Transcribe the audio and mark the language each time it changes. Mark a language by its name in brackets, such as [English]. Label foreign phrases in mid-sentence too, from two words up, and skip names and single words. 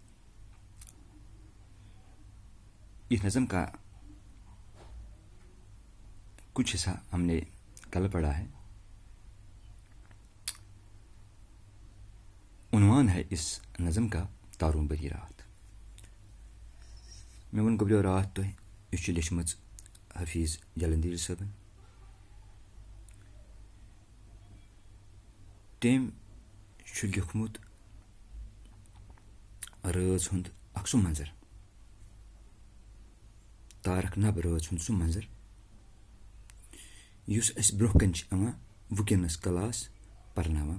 [Urdu] اس نظم کا کچھ حصہ ہم نے کل پڑھا ہے. عنوان ہے اس نظم کا تاروں بری رات. [Kashmiri] میں ون گبریو رات تہ یہ لیچمت حفیظ جلندیر صٲبن. تم لیوکھمت رٲژ ہُنٛد اکھ سُہ منظر، تارک نب رٲژ ہُنٛد سُہ منظر یُس اَسہِ برونٛہہ کَنہِ چھِ یِوان وٕنکٮ۪نس کلاس پرناوان.